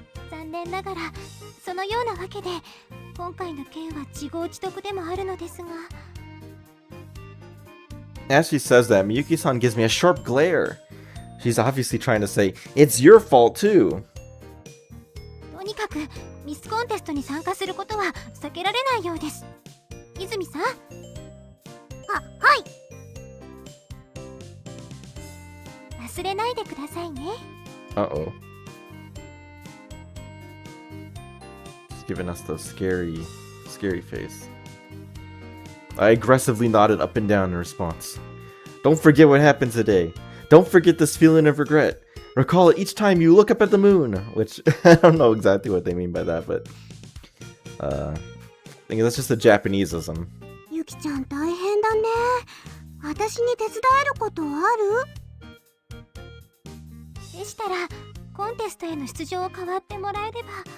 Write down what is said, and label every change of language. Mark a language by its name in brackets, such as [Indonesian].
[Japanese] 残念ながらそのようなわけで今回の件は自業自得でもあるのですが。 [English] As she says that, Miyuki-san gives me a sharp glare. She's obviously trying to say, it's your fault too. [Japanese] とにかくミスコンテストに参加することは避けられないようです。泉さん。はい。忘れないでくださいね。 [English] Uh-oh. She's giving us the scary face. I aggressively nodded up and down in response. Don't forget what happened today. Don't forget this feeling of regret. Recall it each time you look up at the moon. Which, I don't know exactly what they mean by that, but... I think that's just a Japaneseism. [Japanese] ゆきちゃん大変だね。私に手伝えることある？でしたらコンテストへの出場を代わってもらえれば。